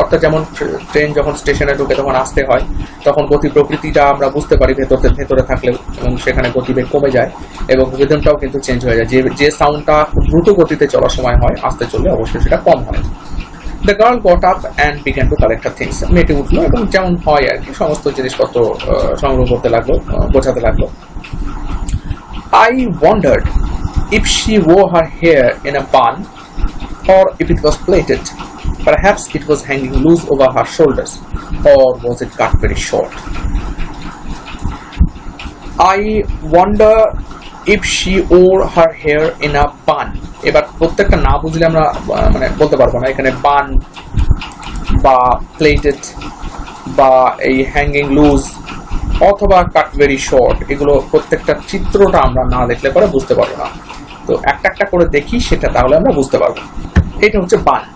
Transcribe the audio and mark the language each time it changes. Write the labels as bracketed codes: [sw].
[bn] অর্থাৎ যেমন ট্রেন যখন স্টেশনে ঢুকে তখন আসতে হয়, তখন গতি প্রকৃতিটা আমরা বুঝতে পারি ভেতরে থাকলেও, এবং সেখানে গতিবেগ কমে যায় এবং রিদমটাও কিন্তু চেঞ্জ হয়ে যায়। যে সাউন্ডটা দ্রুত গতিতে চলার সময় হয়, আস্তে চললে অবশ্যই সেটা কম হয়। [en] The girl got up and began to collect her things. [bn] মেয়েটি উঠলো এবং যেমন হয় আর কি সমস্ত জিনিসপত্র সংগ্রহ করতে লাগলো, গোছাতে লাগলো। [en] I wondered if she wore her hair in a bun or if it was plaited. Perhaps it was hanging loose over her shoulders, or was it cut very short? I wonder if she wore her hair in a bun. [bn] এবার প্রত্যেকটা না বুঝলে আমরা মানে বলতে পারবো না। এখানে বান বা প্লেটেড বা এই হ্যাঙ্গিং লুজ অথবা [en] cut very short, [bn] এগুলো প্রত্যেকটা চিত্রটা আমরা না দেখলে পরে বুঝতে পারবো না। তো একটা একটা করে দেখি, সেটা তাহলে আমরা বুঝতে পারবো। এটা হচ্ছে বান।